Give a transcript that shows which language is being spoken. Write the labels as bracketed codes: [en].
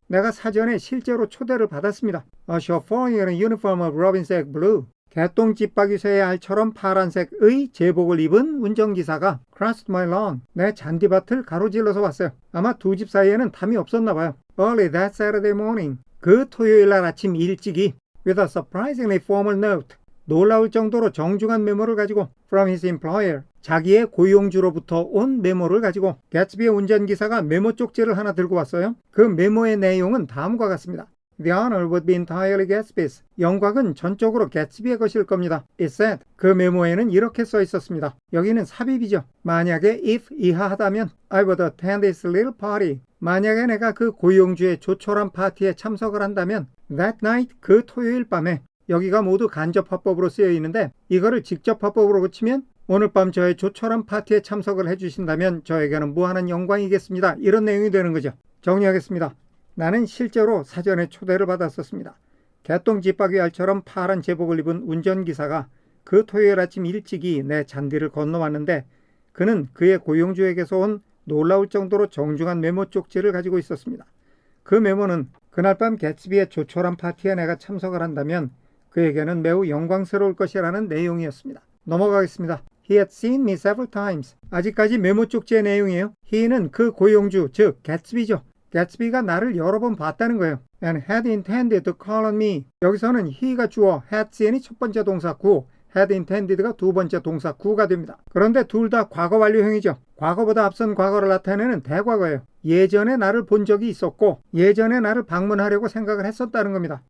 [ko] 내가 사전에 실제로 초대를 받았습니다. [en] A chauffeur in a uniform of robin's egg blue. [ko] 개똥 집박이새의 알처럼 파란색의 제복을 입은 운전기사가 [en] crossed my lawn. [ko] 내 잔디밭을 가로질러서 왔어요. 아마 두 집 사이에는 담이 없었나 봐요. [en] Early that Saturday morning. [ko] 그 토요일 날 아침 일찍이 [en] with a surprisingly formal note. [ko] 놀라울 정도로 정중한 메모를 가지고 [en] from his employer. [ko] 자기의 고용주로부터 온 메모를 가지고 개츠비의 운전기사가 메모 쪽지를 하나 들고 왔어요. 그 메모의 내용은 다음과 같습니다. [en] The honor would be entirely Gatsby's. [ko] 영광은 전적으로 개츠비의 것일 겁니다. [en] It said. [ko] 그 메모에는 이렇게 써 있었습니다. 여기는 삽입이죠. 만약에 [en] if [ko] 이하하다면 [en] I would attend this little party. [ko] 만약에 내가 그 고용주의 조촐한 파티에 참석을 한다면 [en] that night [ko] 그 토요일 밤에 여기가 모두 간접 화법으로 쓰여 있는데 이거를 직접 화법으로 고치면 오늘 밤 저의 조촐한 파티에 참석을 해주신다면 저에게는 무한한 영광이겠습니다. 이런 내용이 되는 거죠. 정리하겠습니다. 나는 실제로 사전에 초대를 받았었습니다. 개똥 집박이 알처럼 파란 제복을 입은 운전기사가 그 토요일 아침 일찍이 내 잔디를 건너왔는데 그는 그의 고용주에게서 온 놀라울 정도로 정중한 메모 쪽지를 가지고 있었습니다. 그 메모는 그날 밤 개츠비의 조촐한 파티에 내가 참석을 한다면 그에게는 매우 영광스러울 것이라는 내용이었습니다. 넘어가겠습니다. [en] He had seen me several times. [ko] 아직까지 메모 쪽지의 내용이에요. He는 그 고용주, 즉 개츠비죠. 개츠비가 나를 여러 번 봤다는 거예요. [en] And had intended to call on me. [ko] 여기서는 he가 주어, had seen이 첫 번째 동사 구, had intended가 두 번째 동사 구가 됩니다. 그런데 둘 다 과거 완료형이죠. 과거보다 앞선 과거를 나타내는 대과거예요. 예전에 나를 본 적이 있었고 예전에 나를 방문하려고 생각을 했었다는 겁니다.